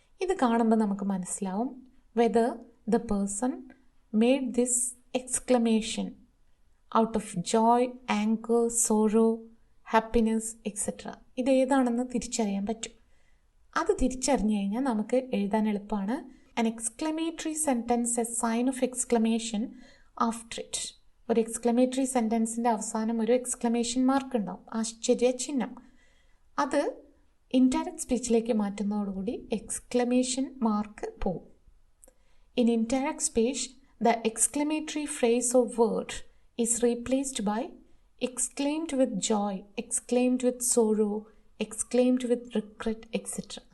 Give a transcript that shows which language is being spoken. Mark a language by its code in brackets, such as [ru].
[ml] ഇത് കാണുമ്പോൾ നമുക്ക് മനസ്സിലാവും [en] Whether the person made this exclamation out of joy, anger, sorrow, happiness etcetera. [ml] ഇത് ഏതാണെന്ന് തിരിച്ചറിയാൻ പറ്റും. അത് തിരിച്ചറിഞ്ഞു കഴിഞ്ഞാൽ നമുക്ക് എഴുതാൻ എളുപ്പമാണ്. [en] An exclamatory sentence, a sign of exclamation after it. [ml] ഒരു എക്സ്ക്ലമേറ്ററി സെൻറ്റൻസിൻ്റെ അവസാനം ഒരു എക്സ്ക്ലമേഷൻ മാർക്ക് ഉണ്ടാവും, ആശ്ചര്യ ചിഹ്നം. അത് ഇൻഡയറക്റ്റ് സ്പീച്ചിലേക്ക് മാറ്റുന്നതോടുകൂടി എക്സ്ക്ലമേഷൻ മാർക്ക് പോവും. [en] In indirect speech the exclamatory phrase of word is replaced by exclaimed with joy, exclaimed with sorrow, exclaimed with regret, etc.